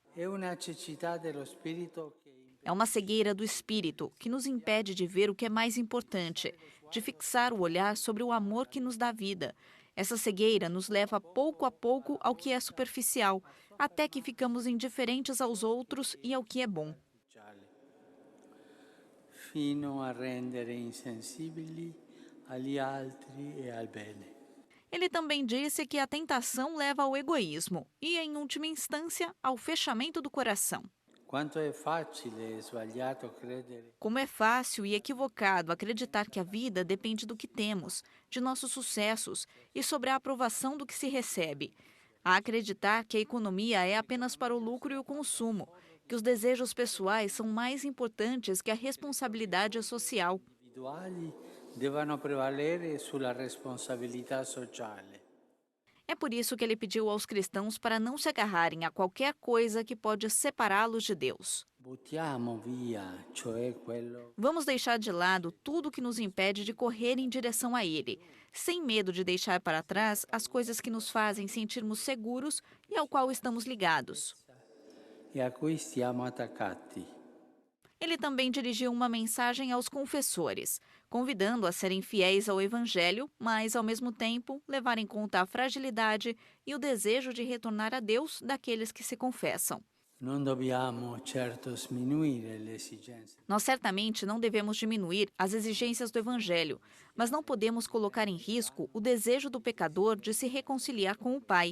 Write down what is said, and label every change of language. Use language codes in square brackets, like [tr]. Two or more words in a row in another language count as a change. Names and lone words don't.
[pt] É uma cegueira do espírito que nos impede de ver o que é mais importante, de fixar o olhar sobre o amor que nos dá vida. Essa cegueira nos leva pouco a pouco ao que é superficial, até que ficamos indiferentes aos outros e ao que é bom. [it] Fino a rendere insensibili agli altri e al bene. [pt] Ele também disse que a tentação leva ao egoísmo e, em última instância, ao fechamento do coração. Como é fácil e equivocado acreditar que a vida depende do que temos, de nossos sucessos e sobre a aprovação do que se recebe. A acreditar que a economia é apenas para o lucro e o consumo, que os desejos pessoais são mais importantes que a responsabilidade social. [it] Devono prevalere sulla responsabilità sociale. [pt] É por isso que ele pediu aos cristãos para não se agarrarem a qualquer coisa que pode separá-los de Deus. Vamos deixar de lado tudo que nos impede de correr em direção a Ele, sem medo de deixar para trás as coisas que nos fazem sentirmos seguros e ao qual estamos ligados. [it] E a cui stiamo attaccati. [pt] Ele também dirigiu uma mensagem aos confessores, convidando a serem fiéis ao Evangelho, mas, ao mesmo tempo, levar em conta a fragilidade e o desejo de retornar a Deus daqueles que se confessam. Nós certamente não devemos diminuir as exigências do Evangelho, mas não podemos colocar em risco o desejo do pecador de se reconciliar com o Pai.